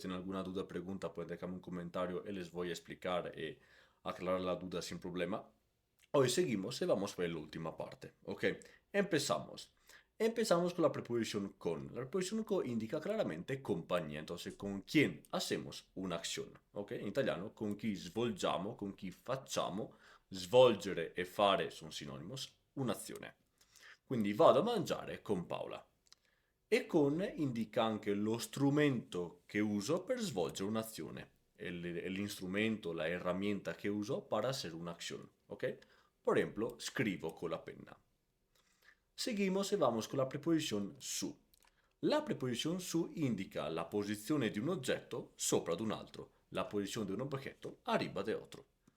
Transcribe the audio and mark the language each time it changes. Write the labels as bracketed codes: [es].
[es] Si tienen alguna duda o pregunta, pueden dejarme un comentario y les voy a explicar y aclarar la duda sin problema. Hoy seguimos y vamos a ver la última parte, ¿ok? Empezamos. Empezamos con la preposición con. La preposición con indica claramente compañía, entonces con quién hacemos una acción, ¿ok? [it] In italiano, con chi svolgiamo, con chi facciamo, svolgere e fare sono sinonimos, un'azione. Quindi vado a mangiare con Paola. E con indica anche lo strumento che uso per svolgere un'azione. [es] L'instrumento, la herramienta que uso para hacer una acción, ¿ok? Por ejemplo, escribo con la penna. Seguimos y vamos con la preposición su. La preposición su [it] indica la posizione di un oggetto sopra di un altro, la posizione di [es] un objeto arriba de otro.